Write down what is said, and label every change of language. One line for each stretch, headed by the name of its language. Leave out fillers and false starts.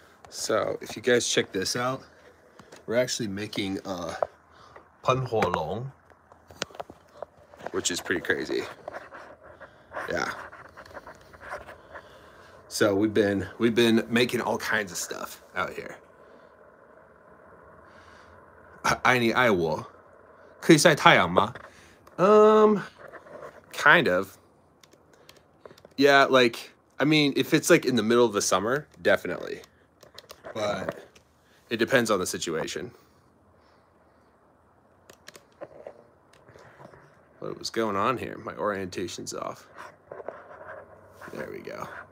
English: So if you guys check this out, we're actually making a panhuolong, which is pretty crazy. Yeah. So we've been making all kinds of stuff out here.
Chinese: 爱你爱我，可以晒太阳吗?
English: Kind of. Yeah, like, I mean, if it's like in the middle of the summer, definitely. But it depends on the situation. What was going on here? My orientation's off. There we go.